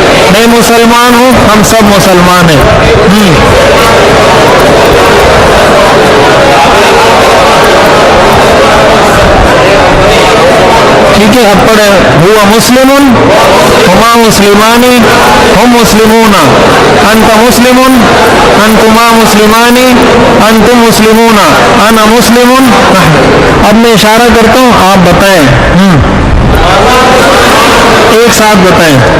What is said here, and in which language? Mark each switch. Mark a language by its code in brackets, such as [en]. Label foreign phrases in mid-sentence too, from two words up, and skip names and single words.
[hi] मैं मुसलमान हूँ, हम सब मुसलमान हैं। ठीक है, अब पढ़े। [ar] هو مسلمٌ، هما مسلمانِ، هم مسلمون، أنتَ مسلمٌ، أنتما مسلمانِ، أنتم مسلمون، أنا مسلمٌ. [hi] अब मैं इशारा करता हूँ, आप बताएं, एक साथ बताएं।